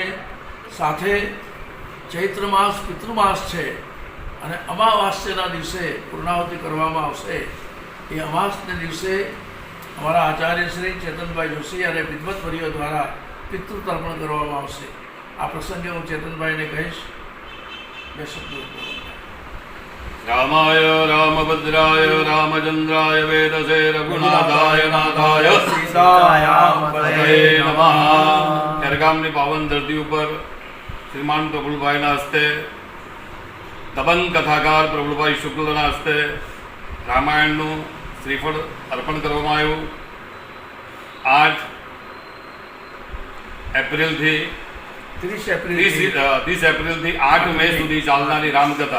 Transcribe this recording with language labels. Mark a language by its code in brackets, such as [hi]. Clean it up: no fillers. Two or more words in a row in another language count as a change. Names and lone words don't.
[gu] સાથે ચૈત્ર માસ પિતૃમાસ છે અને અમાવાસ્યના દિવસે પૂર્ણાહુતિ કરવામાં આવશે। એ અમાસને દિવસે અમારા આચાર્ય શ્રી ચેતનભાઈ જોશી અને વિદ્વતવર્યો દ્વારા પિતૃ તર્પણ કરવામાં આવશે। આ પ્રસંગે હું ચેતનભાઈને કહીશ બે શબ્દો। [sa] रामाय रामभद्राय रामचंद्राय वेदसे रघुनाथाय नाथाय सीतायामपतये नमः। [gu] ખેરગામની પાવન ધરતી ઉપર શ્રીમાન પ્રફુલ્લભાઈના હસ્તે દબંગ કથાકાર પ્રફુલ્લભાઈ શુક્લના હસ્તે રામાયણનું શ્રીફળ અર્પણ કરવામાં આવ્યું। 8 એપ્રિલથી 30 એપ્રિલથી 8 મે સુધી ચાલનારી રામકથા।